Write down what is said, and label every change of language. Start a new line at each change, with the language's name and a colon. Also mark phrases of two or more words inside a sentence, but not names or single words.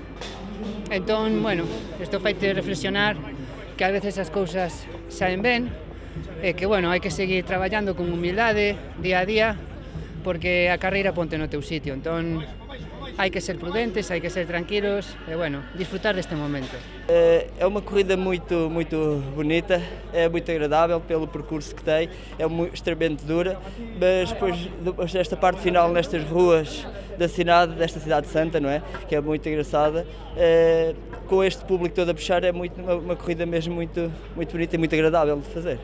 Galician: Entón, bueno, isto faite reflexionar que a veces as cousas saen ben e que, bueno, hai que seguir traballando con humildade día a día porque a carreira ponte no teu sitio. Entón, hai que ser prudentes, hai que ser tranquilos e, bueno, disfrutar deste momento.
Portuguese: É uma corrida muito bonita, é muito agradável pelo percurso que tem, é extremamente dura, mas depois desta parte final nestas ruas desta cidade santa, não é? Que é muito engraçada, com este público todo a puxar, é uma corrida mesmo muito bonita e muito agradável de fazer.